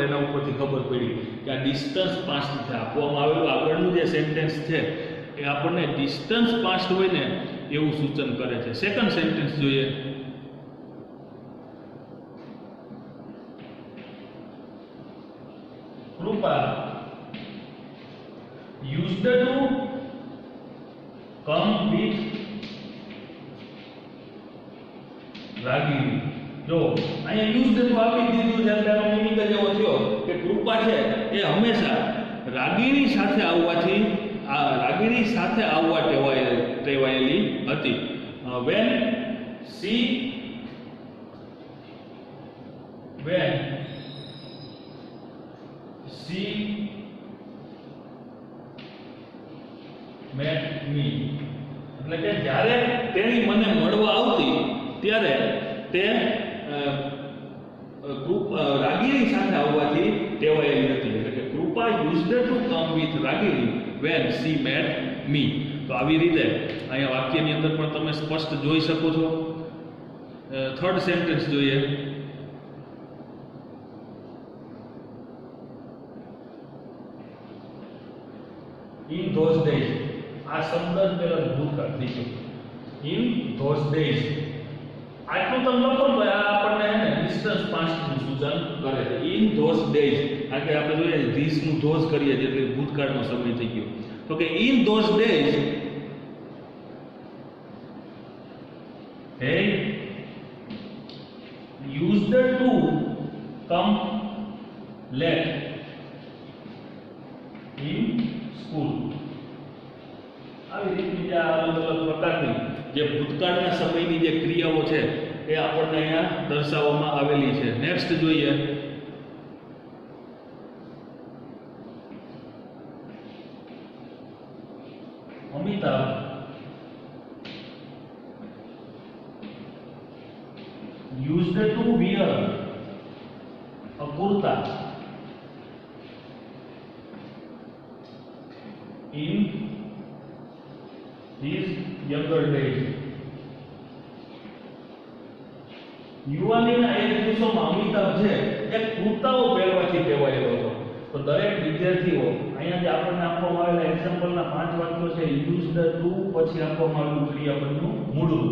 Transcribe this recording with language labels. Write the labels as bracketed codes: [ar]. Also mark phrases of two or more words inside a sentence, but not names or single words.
[gu] એના ઉપરથી ખબર પડી કે આ [en] distance past [gu] છે આપવામાં આવેલું. આગળનું જે સેન્ટેન્સ છે એ આપણને [en] distance past [gu] હોય ને એવું સૂચન કરે છે. [en] Second sentence જોઈએ. કૃપા used to come with રાગીણી. [gu] જો અહીંયા [en] used to [gu] આપી દીધું છે એટલે એનો મીનિંગ જ એવો થયો કે કૃપા છે એ હંમેશા રાગીણી સાથે આવવા ટેવાયેલી હતી. [en] when she met me, [gu] એટલે કે જ્યારે તેણી મને મળવા આવતી ત્યારે તે રાગીણી સાથે આવવાથી ટેવાયેલી હતી. એટલે કે [en] કૃપા used to come with રાગીણી when she met me. [gu] તો આવી રીતે અહીંયા વાક્યની અંદર પણ તમે સ્પષ્ટ જોઈ શકો છો. [en] Third sentence [gu] જોઈએ. [en] in those days, [gu] આ શબ્દ જ પેલા ભૂતકાળ થઈ ગયો. [en] in those days, [gu] આટલું તમે લખો તો આ આપણને [en] distance past [gu] નું સૂચન કરે છે. [en] in those days, [gu] કારણ કે આપણે જોઈએ ધીસ નું ધોઝ કરીએ એટલે ભૂતકાળનો સમય થઈ ગયો. તો કે [en] in those days they used to come late in school. [gu] આવી રીતની જે અલગ અલગ પ્રકારની જે ભૂતકાળના સમયની જે ક્રિયાઓ છે એ આપણને અહીંયા દર્શાવવામાં આવેલી છે. [en] નેક્સ્ટ જોઈએ. અમિતાભ used to wear a kurta in his younger days. [gu] યુવાનીના એક દિવસોમાં અમિતાભ છે એ કુર્તાઓ પહેરવાથી ટેવાયેલો હતો. તો દરેક વિદ્યાર્થીઓ અહીંયા જે આપણને આપવામાં આવેલા એક્ઝામ્પલના 5 વાક્યો છે [en] used to [gu] પછી આપવામાં આવેલું ક્રિયાપદનું મૂળ રૂપ.